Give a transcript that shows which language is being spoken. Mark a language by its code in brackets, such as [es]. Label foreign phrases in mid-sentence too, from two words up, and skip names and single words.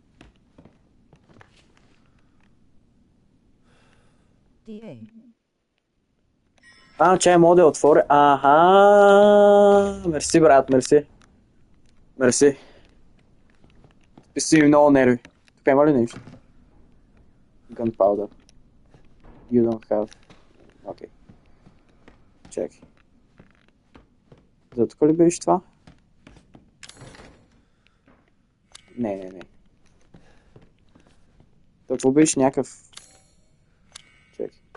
[bg] Чай мога да я отворя. Мерси, брат, мерси. Мерси. Списи ми много нерви. Тук има ли нещо? [en] Gunpowder. You don't have. [bg] Окей. Чакай. За тук ли беше това? Не. Това беше някакъв... Чакай.